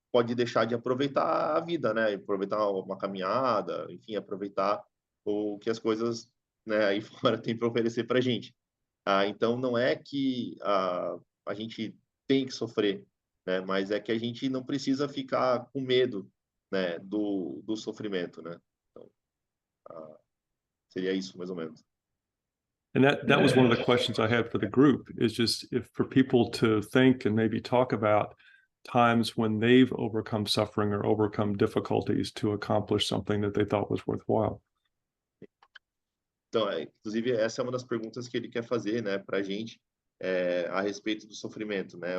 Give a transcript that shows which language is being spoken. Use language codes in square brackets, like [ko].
[pt] pode deixar de aproveitar a vida, né? Aproveitar uma caminhada, enfim, aproveitar o que as coisas, né, aí fora tem para oferecer para a gente. Então, não é que a gente tem que sofrer, né? Mas é que a gente não precisa ficar com medo, né, do sofrimento, né? Então, seria isso, mais ou menos. [en] And that was one of the questions I had for the group, is just if for people to think and maybe talk about times when they've overcome suffering or overcome difficulties to accomplish something that they thought was worthwhile. [pt] Então, inclusive, essa é uma das perguntas que ele quer fazer, né, para a gente, a respeito do sofrimento, né?